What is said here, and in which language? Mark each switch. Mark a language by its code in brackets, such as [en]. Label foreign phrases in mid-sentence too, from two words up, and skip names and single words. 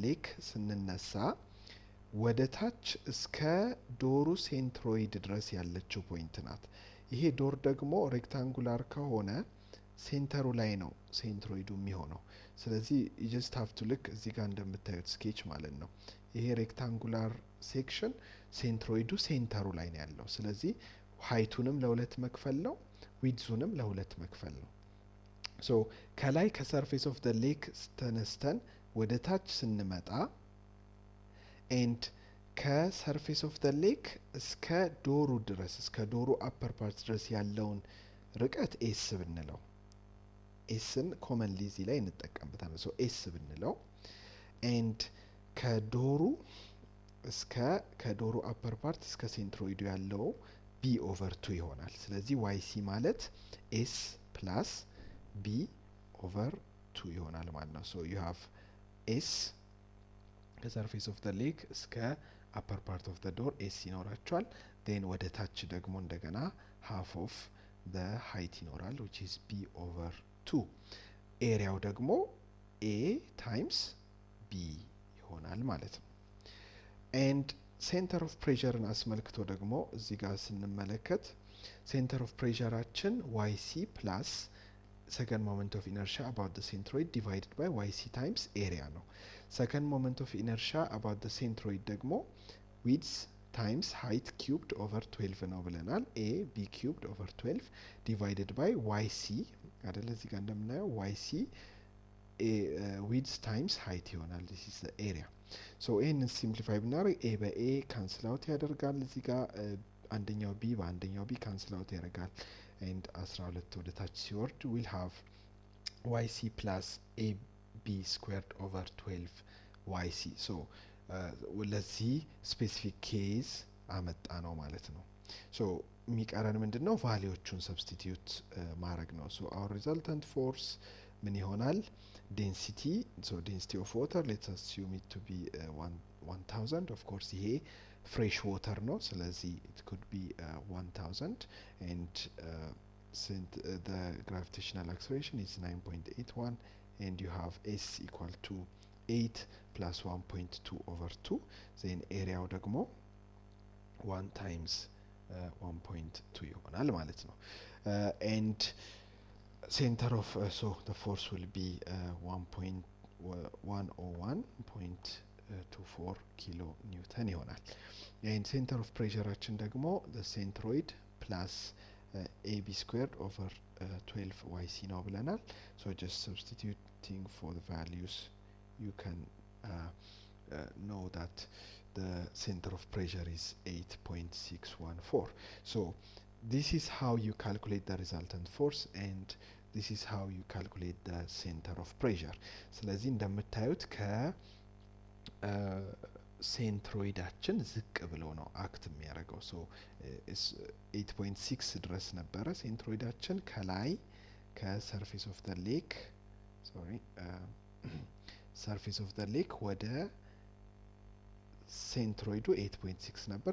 [am] lake ስንነሳ ወደ ታች እስከ ዶሩ ሴንትሮይድ ድረስ ያለችው ፖይንት ናት ይሄ ዶር ደግሞ ሬክታንጉላር ከሆነ ሴንተሩ ላይ ነው ሴንትሮይዱ የሚሆነው ስለዚህ [en] you just have to look [am] እዚህ ጋር እንደምታዩት ስኬች ማለት ነው ይሄ ሬክታንጉላር ሴክሽን ሴንትሮይዱ ሴንተሩ ላይ ነው ያለው ስለዚህ ሃይቱንም ለሁለት መክፈል ነው ዊድዙንም ለሁለት መክፈል ነው so ከላይ [en] ከsurface of the lake [am] ተነስተን ወደ ታች ስንመጣ and [en] ከsurface of the lake [am] እስከ ዶሩ ድረስ እስከ ዶሩ [en] upper part [am] ድረስ ያለውን ርቀት s ብንለው sን ኮመንሊ እዚህ ላይ እንጠቀምበታለን so s ብንለው and ከዶሩ እስከ ከዶሩ [en] upper part [am] እስከ ሴንትሮይዱ ያለው b over [en] 2 [am] ይሆናል ስለዚህ [en] yc ማለት s plus b over 2 [am] ይሆናል ማለት ነው [en] so you have s the surface of the lake እስከ upper part of the door s ይኖራቸዋል then [am] ወደ ታች ደግሞ እንደገና [en] half of the height ይኖራል which is b over 2 ኤሪያው ደግሞ a times b [am] ይሆናል ማለት ነው [en] and center of pressure [am] አስመልክቶ ደግሞ እዚህ ጋር ስንመለከት [en] center of pressureአችን yc plus second moment of inertia about the centroid divided by yc times area ነው second moment of inertia about the centroid ደግሞ width times height cubed over 12 [am] ነው ብለናል [en] a b cubed over 12 divided by yc [am] አይደለ እዚህ ጋር እንደምናየው [en] yc width times height ይሆናል this is the area so [am] ይሄንን ሲምፕሊፋይ ብናደርግ [en] a በa cancel out [am] ያደርጋል እዚህ ጋር አንደኛው [en] b በአንደኛው b cancel out ያደርጋል and 12 [am] ወደ ታች ሲወርድ [en] we'll have yc plus ab squared over 12 yc so ለዚህ specific case [am] አመጣ ነው ማለት ነው so የሚቀረን ምንድነው ቫልዩዎቹን ሰብስቲቲዩት ማድረግ ነው so [en] our resultant force [am] ምን ይሆናል density [en] so density of water let's assume it to be 1000 of course ይሄ fresh water [am] ነው ስለዚህ [en] it could be 1000 and since the gravitational acceleration is 9.81 and you have s equal to 8 plus 1.2 over 2 then area ደግሞ 1 times 1.2 [am] ይሆናል ማለት ነው [en] and center of so the force will be 101.24 kilo newton ይሆናል። and center of pressure ደግሞ the centroid plus ab squared over 12 yc [am] ነው ብለናል። [en] so just substituting for the values you can know that the center of pressure is 8.614. so this is how you calculate the resultant force and this is how you calculate the center of pressure. [am] ስለዚህ እንደምታዩት ሴንትሮይዳችን ዝቅ ብሎ ነው አክት የሚያደርገው። ሶ 8.6 ድረስ ነበረ ሴንትሮይዳችን ከላይ [en] ከsurface of the lake surface of the lake [am] ወደ ሴንትሮይዱ 8.6 ነበር።